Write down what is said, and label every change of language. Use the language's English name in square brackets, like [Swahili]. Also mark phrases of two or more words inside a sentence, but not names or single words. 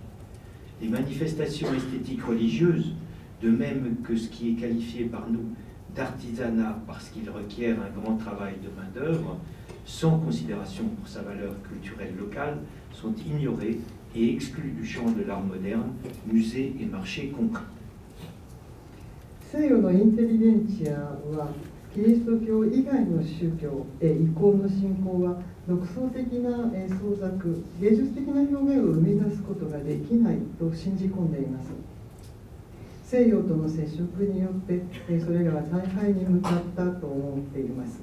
[French] Les manifestations esthétiques religieuses, de même que ce qui est qualifié par nous d'artisanat parce qu'il requiert un grand travail de main-d'œuvre, sans considération pour sa valeur culturelle locale, sont ignorées et exclus du champ de l'art moderne, musées et marchés compris. [Japanese] 西洋のインテリゲンチアはキリスト教以外の宗教異教の信仰は独創的な創作、芸術的な表現を生み出すことができないと信じ込んでいます。西洋との接触によってそれらは大敗に向かったと思っています。